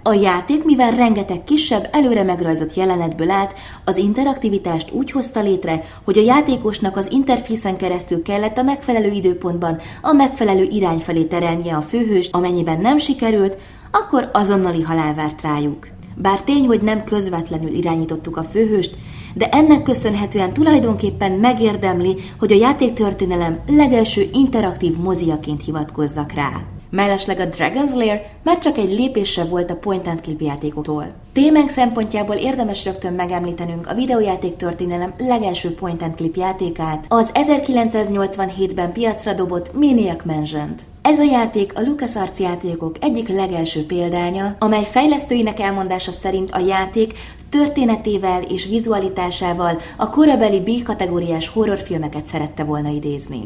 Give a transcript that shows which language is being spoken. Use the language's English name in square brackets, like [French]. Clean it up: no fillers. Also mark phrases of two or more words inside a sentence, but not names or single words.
[Hungarian] A játék, mivel rengeteg kisebb, előre megrajzott jelenetből állt, az interaktivitást úgy hozta létre, hogy a játékosnak az interfészen keresztül kellett a megfelelő időpontban a megfelelő irány felé terelnie a főhőst, amennyiben nem sikerült, akkor azonnali halál várt rájuk. Bár tény, hogy nem közvetlenül irányítottuk a főhőst, de ennek köszönhetően tulajdonképpen megérdemli, hogy a játéktörténelem legelső interaktív moziaként hivatkozzak rá. Mellesleg a Dragon's Lair már csak egy lépésre volt a [English] point-and-click [Hungarian] játékoktól. Témánk szempontjából érdemes rögtön megemlítenünk a videójáték történelem legelső [English] point-and-click [Hungarian] játékát, az 1987-ben piacra dobott Maniac Mansion-t. Ez a játék a LucasArts játékok egyik legelső példánya, amely fejlesztőinek elmondása szerint a játék történetével és vizualitásával a korabeli B-kategóriás horrorfilmeket szerette volna idézni.